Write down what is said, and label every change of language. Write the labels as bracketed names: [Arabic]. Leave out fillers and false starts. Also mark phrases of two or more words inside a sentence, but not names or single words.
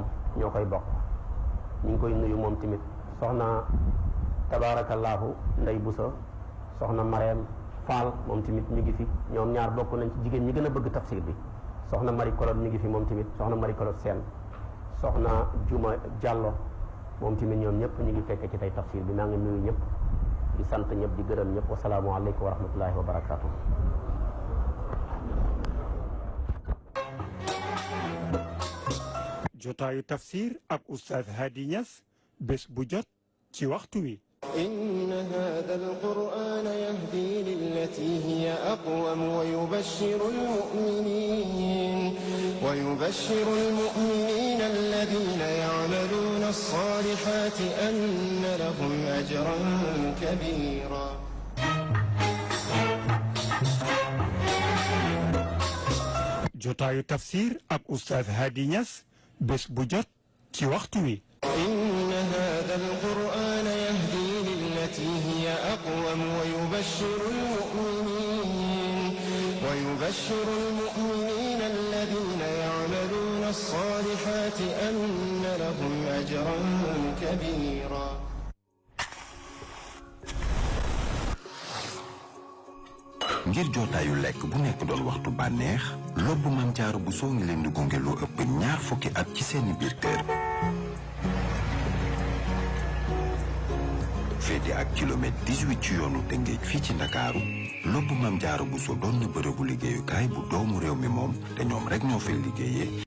[Wolof] ñoo koy bokk ñu ngi koy nuyu moom tamit soxna tabaarakallaahu Ndey Busa soxna Mareem Fall moom tamit mi ngi fi ñoom ñaar bokk nañ ci jigéen ñi gën a bëgg tafsir bi soxna Mari Kolot mi ngi fi moom tamit soxna Mari Kolot Seen soxna Juma Jàllo moom tamit ñoom ñëpp ñu ngi fekk ci tey tafsir bi maa ngi nuyu ñëpp di sant ñëpp di gërëm ñëpp [Arabic] والسلام عليكم ورحمة الله وبركاته. [Wolof] jotaayu tafsir ak Oustaz Hady Niass bés bu jot ci waxtu wi. [Arabic] إن هذا القرآن يهدي للتي هي أقوم ويبشر المؤمنين الذين يعملون الصالحات أن لهم أجرا كبيرا. [Wolof] jotaayu tafsir ak Oustaz Hady Niass bés bu jot ci waxtu wi. [Arabic] إن هذا القرآن يهدي للتي هي أقوم ويبشر المؤمنين الذين يعملون الصالحات أن لهم أجرا كبيرا. [Wolof] ngir jotaayu lekk bu nekk doon waxtu bànneex lobbu Maam Jaara Buso ngi leen di gunge lu ëpp ñaar fukki at ci seeni biir kër. féete ak kilomètre 18 ci yoonu Tëngéej fii ci Ndakaaru lobbu Maam Jaara Buso doon na bërëbu liggéeyukaay bu doomu réew mi moom te ñoom rek ñoo fay liggéeyee